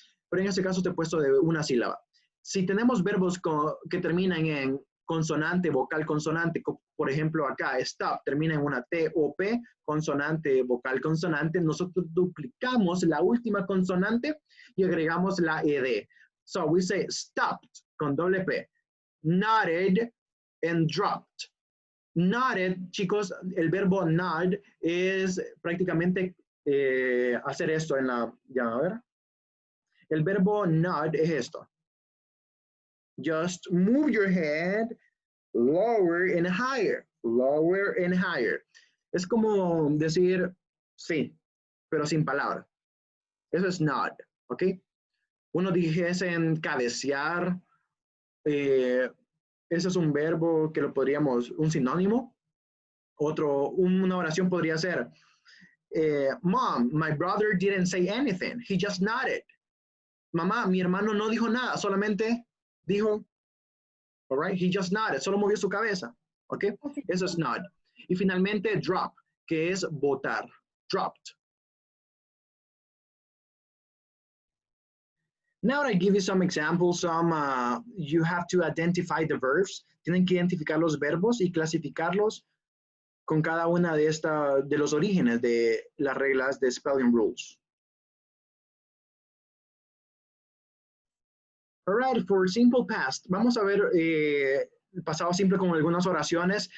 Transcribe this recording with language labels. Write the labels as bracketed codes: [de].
[es] Pero en este caso te he puesto de una sílaba. Si tenemos verbos que terminan en consonante, vocal, consonante, por ejemplo acá, stop, termina en una T o P, consonante, vocal, consonante, nosotros duplicamos la última consonante y agregamos la ED. [en] So we say stopped [es] con doble P, [en] nodded and dropped. [es] Nodded, chicos, el verbo nod es prácticamente hacer esto en la, ya a ver. El verbo nod es esto. [en] Just move your head lower and higher, lower and higher. [es] Es como decir sí, pero sin palabra. Eso es nod, ¿ok? Uno dijese en cabecear, ese es un verbo que lo podríamos, un sinónimo. Una oración podría ser, [en] Mom, my brother didn't say anything, he just nodded. [es] Mamá, mi hermano no dijo nada, solamente dijo, [en] all right, he just nodded, [es] solo movió su cabeza, ¿ok? Eso es nod. Y finalmente drop, que es botar, dropped. [en] Now I give you some examples. You have to identify the verbs. [es] Tienen que identificar los verbos y clasificarlos con cada una de los orígenes de las reglas de spelling rules. [en] All right, for simple past, [es] vamos a ver el pasado simple con algunas oraciones.